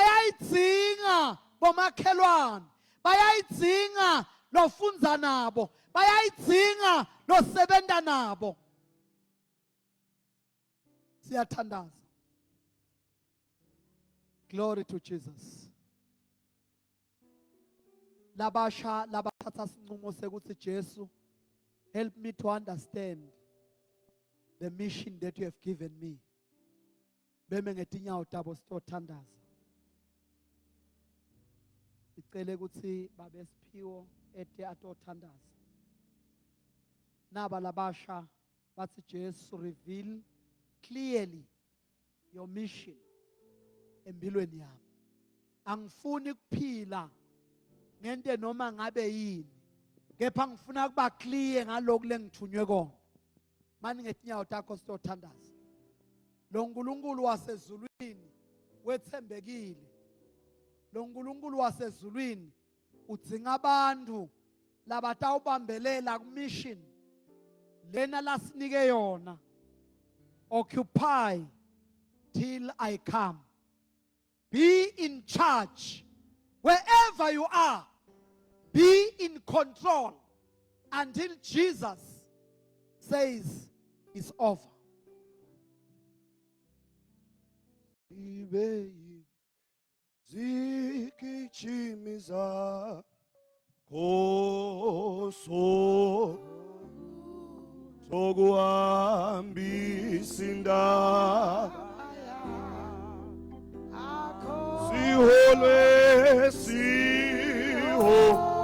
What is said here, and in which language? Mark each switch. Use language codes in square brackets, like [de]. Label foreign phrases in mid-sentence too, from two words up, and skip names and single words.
[ss] bayayidzinga bomakhelwane, bayayidzinga lofunza nabo, bayayidzinga losebenta nabo. Siyathandaza. [en] Glory to Jesus. [ss] Labasha labathatha isinqumo sekuthi Jesu, [en] help me to understand the mission that you have given me. [ss] Beme ngetinyawo tabo sitothandaza. Sicela ukuthi babe Siphiwo ete atothandaza. Naba labasha bathi Jesu, [en] reveal clearly your mission [ss] empilweni yami. Angifuni kuphila ngente noma ngabe yini, kepha ngifuna kuba clear ngalokho lengithunywe kona. Mani ngetinyawo takho sitothandaza. Lo nkulunkulu wasezulwini wethembekile. Lo nkulunkulu wasezulwini udzinga abantu labatawubambelela kumission lena lasinike yona. [en] Occupy till I come. Be in charge wherever you are. Be in control until Jesus says it's over. Zikijimiza koso soguambisinda siholwe siho